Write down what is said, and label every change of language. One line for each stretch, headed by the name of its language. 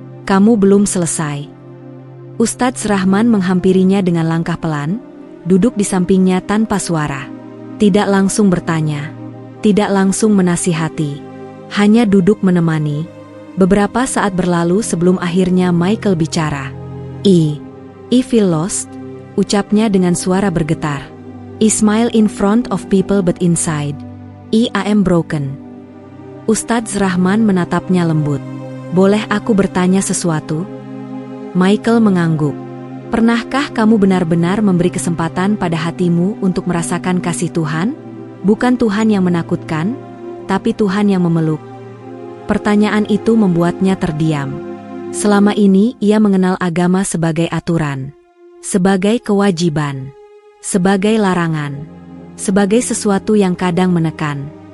Indonesian: Kamu belum selesai." Ustadz Rahman menghampirinya dengan langkah pelan, duduk di sampingnya tanpa suara. Tidak langsung bertanya, tidak langsung menasihati, hanya duduk menemani. Beberapa saat berlalu sebelum akhirnya Michael bicara.
English: I feel lost,
Indonesian: ucapnya dengan suara bergetar.
English: I smile in front of people but inside, I am broken.
Indonesian: Ustadz Rahman menatapnya lembut. Boleh aku bertanya sesuatu? Michael mengangguk. Pernahkah kamu benar-benar memberi kesempatan pada hatimu untuk merasakan kasih Tuhan? Bukan Tuhan yang menakutkan, tapi Tuhan yang memeluk. Pertanyaan itu membuatnya terdiam. Selama ini ia mengenal agama sebagai aturan, sebagai kewajiban, sebagai larangan, sebagai sesuatu yang kadang menekan.